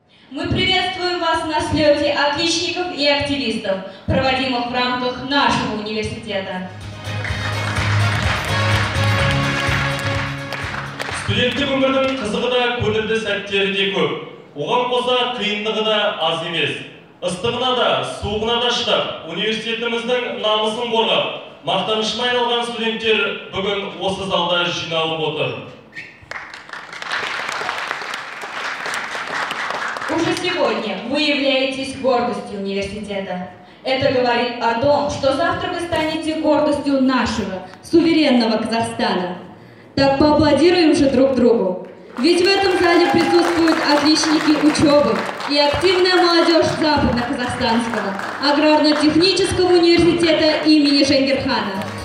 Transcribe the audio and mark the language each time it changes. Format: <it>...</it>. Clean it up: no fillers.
<ru>Мы приветствуем вас на слете отличников и активистов, проводимых в рамках нашего университета.</ru> <kk>Студенттік өмірдің қызығы да көңілді сәттері де көп. Оған қоса қиындығы да аз емес. Ыстығына да, суығына да шыдап, университетіміздің намысын қорғап, мақтанышына айналған студенттер бүгін осы залда жиналып отыр.</kk> <ru>Уже сегодня вы являетесь гордостью университета. Это говорит о том, что завтра вы станете гордостью нашего, суверенного Казахстана. Так поаплодируем же друг другу. Ведь в этом зале присутствуют отличники учебы и активная молодежь Западно-Казахстанского аграрно-технического университета имени Жангирхана.</ru>